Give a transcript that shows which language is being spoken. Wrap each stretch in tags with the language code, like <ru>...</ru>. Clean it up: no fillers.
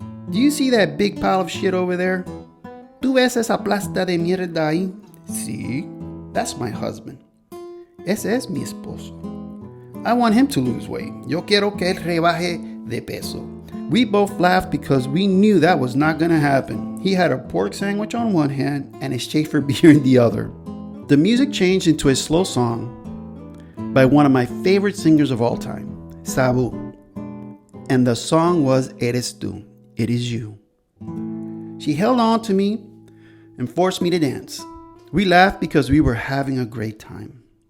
<en>Do you see that big pile of shit over there?</en> <es>¿Tú ves esa plasta de mierda ahí? Sí,</es> <en>that's my husband.</en> <es>Ese es mi esposo.</es> <en>I want him to lose weight.</en> <es>Yo quiero que él rebaje de peso.</es> <en>We both laughed because we knew that was not going to happen. He had a pork sandwich on one hand and a Schaefer beer in the other. The music changed into a slow song by one of my favorite singers of all time, Sabu. And the song was Eres tú. It is you. She held on to me and forced me to dance. We laughed because we were having a great time.</en>